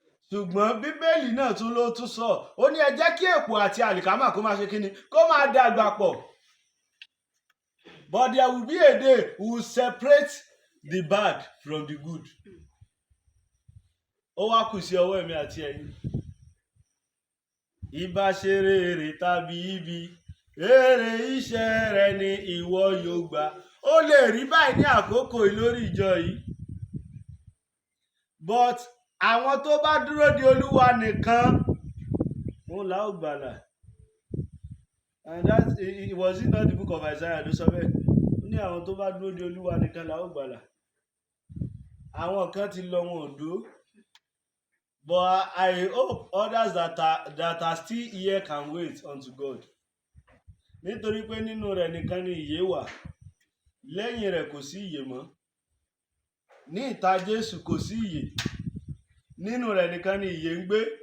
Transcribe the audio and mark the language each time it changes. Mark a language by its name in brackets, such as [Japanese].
[Yoruba] Ṣùgbọ́n Bíbélì náà ló tún sọ, ó ní ẹ jẹ́ kí èpò àti àlìkámà kó máa ṣe kíni, kó máa dàgbà pọ̀. [English] But there will be a day we will separate the bad from the good. [Yoruba] Ó wá kù sí ọwọ́ èmi àti ẹ̀yin. Ìbá ṣe rere tàbí ibi, èrè iṣẹ́ rẹ ni ìwọ yóò gbà. Ó lè rí báyìí ní àkókò lórí ìjọ yìí. But àwọn tó bá dúró de Olúwa nìkan, òun là ó gbàlà. [English] And that it was in not the book of Isaiah [Yoruba] ló sọ bẹ́ẹ̀. Ó ní àwọn tó bá dúró de Olúwa nìkan là ó gbàlà. Àwọn kan ti lọ wọn ò dúró. [English] But I hope others that are still here can wait unto God. [Yoruba] Nítorí pé nínú rẹ̀ nìkan ni ìyè wà. Lẹ́yìn rẹ̀ kò sí ìyè mọ́. Ní ìta Jésù kò sí ìyè. Nínú rẹ̀ nìkan ni ìyè ń gbé.